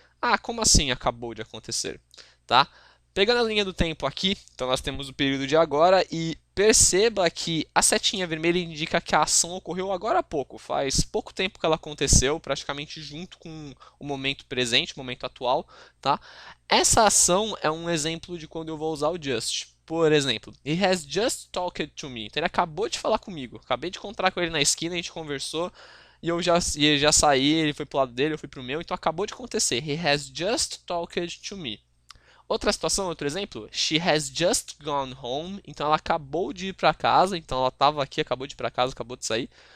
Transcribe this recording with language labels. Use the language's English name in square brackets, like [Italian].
[Portuguese] Ah, como assim acabou de acontecer? Tá? Pegando a linha do tempo aqui, então nós temos o período de agora e perceba que a setinha vermelha indica que a ação ocorreu agora há pouco, faz pouco tempo que ela aconteceu, praticamente junto com o momento presente, o momento atual, tá? Essa ação é um exemplo de quando eu vou usar o just. Por exemplo, [English] he has just talked to me. [Portuguese] Então ele acabou de falar comigo. Acabei de encontrar com ele na esquina, a gente conversou e eu já saí, ele foi pro lado dele, eu fui pro meu, então acabou de acontecer. [English] He has just talked to me. [Portuguese] Outra situação, outro exemplo, [English] she has just gone home, [Portuguese] então ela acabou de ir para casa, então ela estava aqui, acabou de ir para casa, acabou de sair.